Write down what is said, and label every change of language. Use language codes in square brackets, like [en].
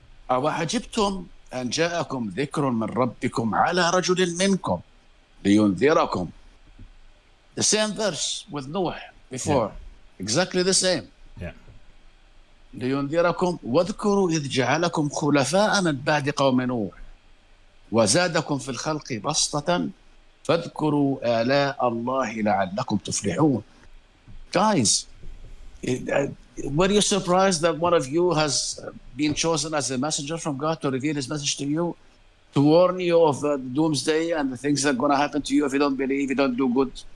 [ar] أوعجبتم أن جاءكم ذكر من ربكم على رجل منكم لينذركم. [en] The same verse with Noah before. Exactly the same. Yeah. [ar] لينذركم واذكروا إذ جعلكم خلفاء من بعد قوم نوح وزادكم في الخلق بسطة فاذكروا آلاء الله لعلكم تفلحون. [en] Guys, were you surprised that one of you has been chosen as a messenger from God to reveal his message to you, to warn you of the doomsday and the things that are going to happen to you if you don't believe, you don't do good?